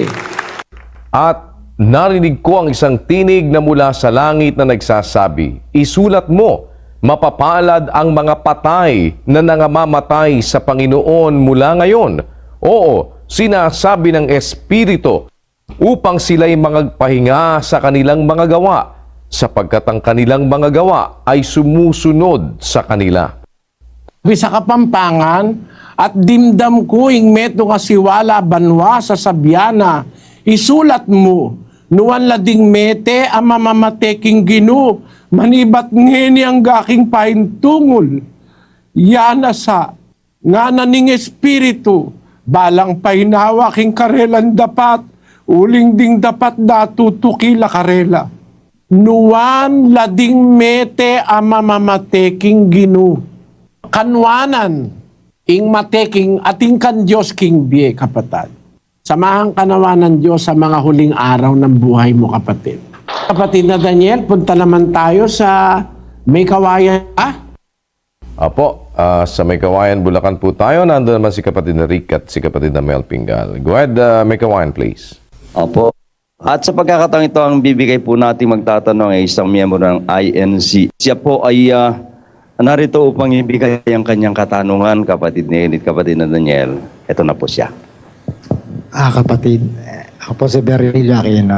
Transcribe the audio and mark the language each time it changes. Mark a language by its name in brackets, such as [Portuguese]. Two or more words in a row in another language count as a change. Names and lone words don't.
[Filipino] At narinig ko ang isang tinig na mula sa langit na nagsasabi, isulat mo Mapapalad ang mga patay na nangamamatay sa Panginoon mula ngayon. Oo, sinasabi ng Espiritu upang sila'y magpahinga sa kanilang mga gawa, sapagkat ang kanilang mga gawa ay sumusunod sa kanila. [Pampanga] Sa Kapampangan, at dimdam ko ing meto nga siwala banwa sa sabyana, isulat mo, nuwan lading mete ang mamamateking ginu, manibat ngeni ang gaking pahintungol. Yana sa, nga naning Espiritu, balang painawa king karelan dapat, uling ding dapat datutukila karela. Nuwan lading mete ang mamamateking ginu. Kanwanan, ing mateking ating kan Diyos king biye, [Filipino] kapatid. Samahang kanawanan Diyos sa mga huling araw ng buhay mo, kapatid. Kapatid na Daniel, punta naman tayo sa May Kawayan. Apo, sa May Kawayan, Bulacan po tayo. Nandun naman si kapatid na Rick at si kapatid na Mel Pingal. [English] Go ahead, May Kawayan, please. [Filipino] Opo. At sa pagkakataon ito, ang bibigay po natin magtatanong ay isang miyembro ng INC. Siya po ay narito upang ibigay ang kanyang katanungan, kapatid ni Edith, kapatid na Daniel. Ito na po siya. Kapatid, ako po si Beryl Aquino.